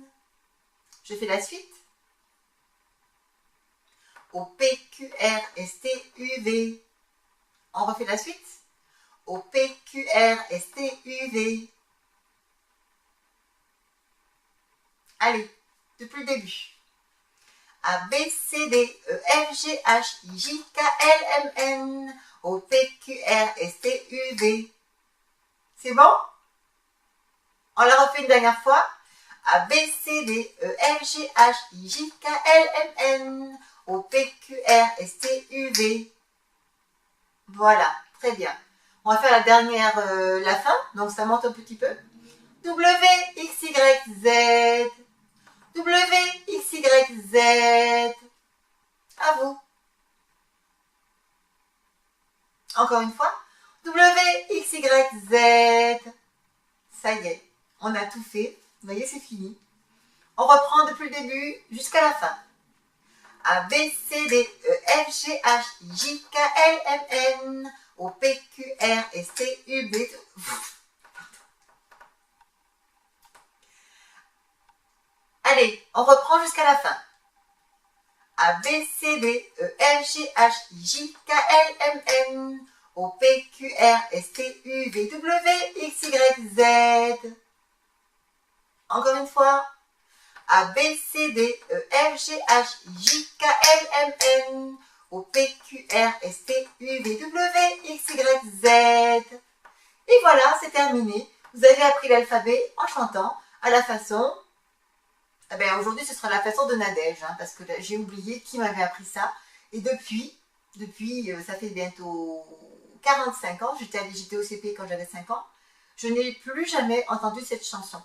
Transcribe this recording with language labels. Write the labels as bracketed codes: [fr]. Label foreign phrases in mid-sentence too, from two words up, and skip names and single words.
[fr] Je fais la suite. O, P, Q, R, S, T, U, V. On refait la suite. O, P, Q, R, S, T, U, V. Allez, depuis le début. A, B, C, D, E, F, G, H, I, J, K, L, M, N. O, P, Q, R, S, T, U, V. C'est bon? On la refait une dernière fois. A, B, C, D, E, F, G, H, I, J, K, L, M, N. O, P, Q, R, S, T, U, V. Voilà, très bien. On va faire la dernière, la fin. Donc ça monte un petit peu. W, X, Y, Z. W, X, Y, Z. À vous. Encore une fois. W, X, Y, Z. Ça y est, on a tout fait. Vous voyez, c'est fini. On reprend depuis le début jusqu'à la fin. A, B, C, D, E, F, G, H, I, J, K, L, M, N, O, P, Q, R, S, T, U, V. Allez, on reprend jusqu'à la fin. A, B, C, D, E, F, G, H, I, J, K, L, M, N, O, P, Q, R, S, T, U, V, W, X, Y, Z. Encore une fois, A, B, C, D, E, F, G, H, I, J, K, L, M, N, O, P, Q, R, S, T, U, V, W, X, Y, Z. Et voilà, c'est terminé. Vous avez appris l'alphabet en chantant à la façon... Eh bien, aujourd'hui, ce sera la façon de Nadège, hein, parce que j'ai oublié qui m'avait appris ça. Et depuis, ça fait bientôt 45 ans, j'étais au CP quand j'avais 5 ans, je n'ai plus jamais entendu cette chanson.